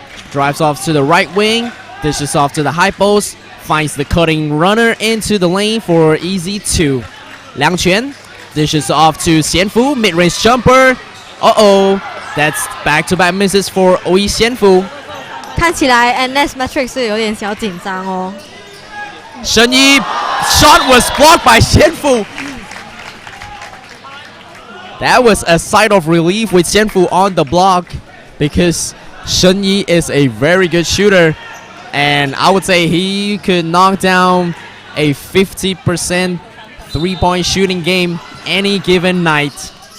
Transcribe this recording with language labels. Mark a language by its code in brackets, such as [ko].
[en] Drives off to the right wing. Dishes off to the high post. Finds the cutting runner into the lane for easy 2. Liang Quan dishes off to Xianfu. Mid-range jumper. Uh-oh. That's back-to-back misses for Oyi Xianfu. [zh] 看起来 NS Matrix 是有点小紧张哦。 [en] Shen Yi shot was blocked by Xianfu. That was a sigh of relief with Xianfu on the block because Shen Yi is a very good shooter. And I would say he could knock down a 50% three-point shooting game any given night.